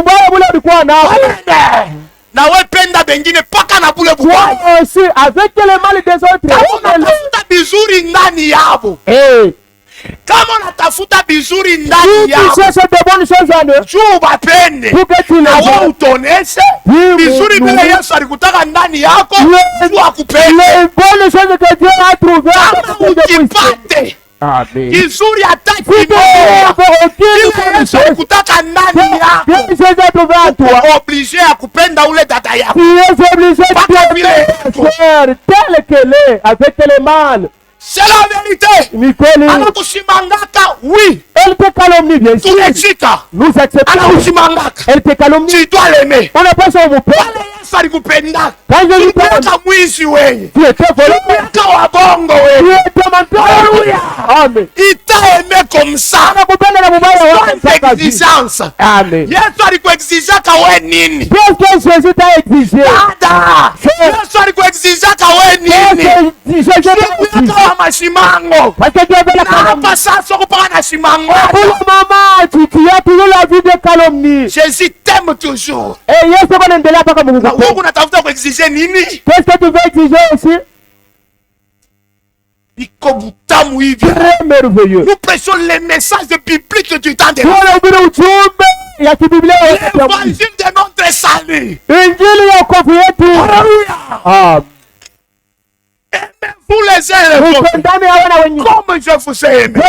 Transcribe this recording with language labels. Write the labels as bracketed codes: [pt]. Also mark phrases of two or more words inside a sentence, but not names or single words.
[sw] Na wewe penda bengine paka na bule bubaya. [fr] Aussi avec le mal des autres. [sw] Unatafuta bizuri ndani yabo. Kama unatafuta bizuri ndani yabo. Juu bapende. Na wewe utoneshe bizuri vile Yesu alikutaka ndani yako. Juu akupende. Ukipate kizuri hataki kimoja. Kile Yesu alikutaka ndani yako. Obligé ya kupenda ule dada yako. Paka vile [fr] tel qu'elle est avec le mal. C'est la vérité. Alors kushimangaka, oui. Elle te calomnie, bien sûr. Nous acceptons. Alors kushimangaka. Elle te calomnie. Tu dois l'aimer. On n'a pas ça au mot. [sw] Yesu alikupenda. [fr] Quand je lui parle, [sw] mwizi wewe. [fr] Tu étais volé. Tu étais [sw] wabongo wewe. [fr] Tu étais menteur. Alléluia. Amen. Il t'a aimé comme ça. Sans exigence. Amen. [sw] Yesu alikuexigaka wewe nini? [fr] Qu'est-ce que Jésus t'a exigé? [sw] Dada. Yesu alikuexigaka wewe nini? Mashimango. Hapa sasa kupaka na shimango. [fr] Maman, tu as toujours la vie de calomnie. Jésus t'aime toujours. [sw] Et Yesu anaendelea paka Mungu. Na wewe unatafuta kuexiger nini? [fr] Qu'est-ce que tu veux exiger aussi? [sw] Iko butamu hivi. [fr] Très merveilleux. Nous prêchons les messages bibliques que tu t'entends. L'évangile de notre salut. Alléluia. Aimez-vous les uns les autres comme je vous ai aimé.